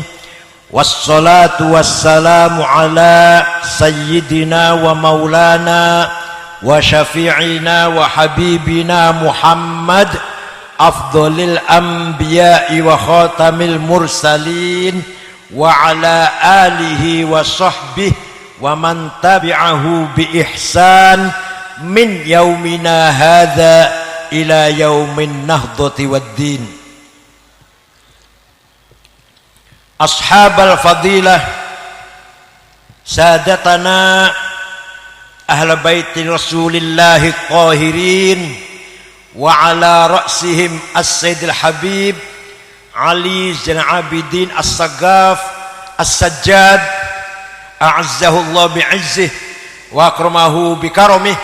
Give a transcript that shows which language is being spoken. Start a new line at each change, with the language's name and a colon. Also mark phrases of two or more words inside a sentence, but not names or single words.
Arabic: والصلاة والسلام على سيدنا ومولانا وشفيعنا وحبيبنا محمد أفضل الأنبياء وخاتم المرسلين وعلى آله وصحبه ومن تبعه بإحسان من يومنا هذا إلى يوم النهضة والدين. أصحاب الفضيلة سادتنا أهل بيت رسول الله الطاهرين وعلى رأسهم السيد الحبيب علي زين العابدين السقاف السجاد أعزه الله بعزه وأكرمه بكرمه.